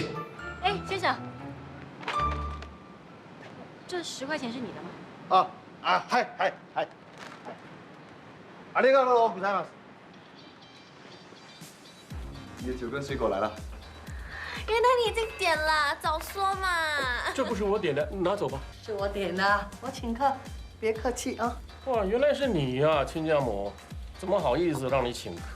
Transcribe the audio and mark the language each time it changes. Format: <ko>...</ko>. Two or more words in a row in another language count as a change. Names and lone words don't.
<zh>哎，先生，这10块钱是你的吗？嗨，</zh> <ja>ありがとうございます。</ja> <zh>你的酒跟水果来了。原来你已经点了，早说嘛！这不是我点的，拿走吧。是我点的，我请客，别客气啊。哇，原来是你呀，亲家母，怎么好意思让你请客？</zh>